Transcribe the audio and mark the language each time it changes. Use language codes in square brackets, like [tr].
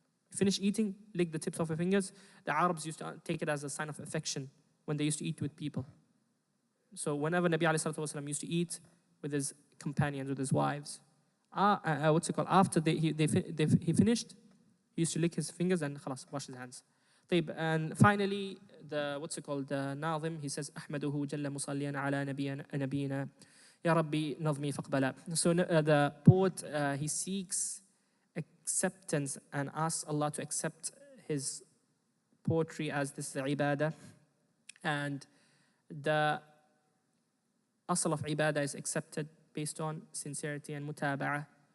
[en] You finish eating, lick the tips of your fingers. The Arabs used to take it as a sign of affection when they used to eat with people. So whenever Nabi ﷺ used to eat with his companions, with his wives, after he finished, he used to lick his fingers and [ar] خلاص, [en] wash his hands. And finally, the Nazim, he says, [ar] أحمده جل مصليا على نبينا يا ربي نظمي فاقبلا. [en] So the poet, he seeks acceptance and asks Allah to accept his poetry as this is ibadah. And the asl of ibadah is accepted based on sincerity and mutaba'ah.